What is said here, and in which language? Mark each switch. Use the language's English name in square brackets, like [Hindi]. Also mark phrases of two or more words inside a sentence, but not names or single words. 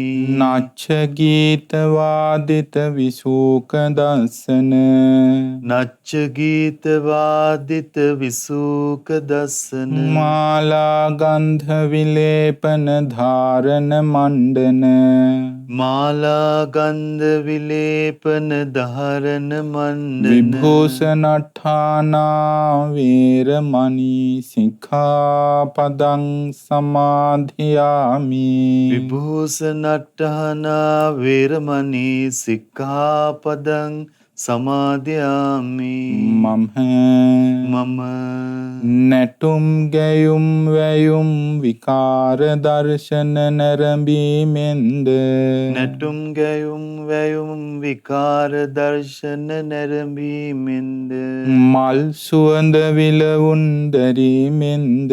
[Pali] නච්ච ගීත වාදිත විසූක දස්සන නච්ච ගීත වාදිත විසූක දස්සන මාලා ගන්ධ විලේපන ධාරණ මණ්ඩන මාලා ගන්ධ විලේපන ධාරණ මණ්ඩන විභූෂණට්ඨානා වේරමණී සික්ඛාපදං සමාදියාමි. විභූෂණට්ඨානා වේරමණී සික්ඛාපදං සමාදියාමි. [Sinhala] මම නැටුම් ගැයුම් වැයුම් විකාර දර්ශන නැරඹීමෙන්ද නැටුම් ගැයුම් වැයුම් විකාර දර්ශන නැරඹීමෙන්ද මල් සුවඳ විලවුන් දැරීමෙන්ද